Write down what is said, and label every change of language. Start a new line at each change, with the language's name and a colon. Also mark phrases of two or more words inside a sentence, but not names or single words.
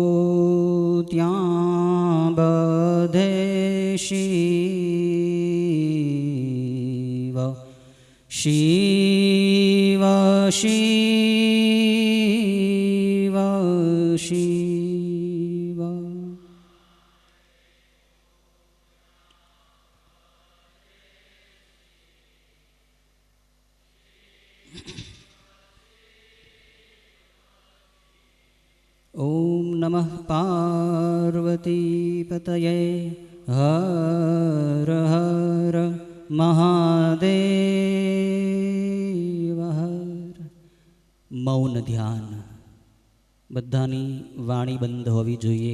Gujarati: ત્યાં બધે શિવ શિવ શિવ
Sanskrit: શિવ ओम नमः पार्वतीपतये हर हर महादेव हर मौन ध्यान
Gujarati: બધાની વાણી બંધ હોવી જોઈએ.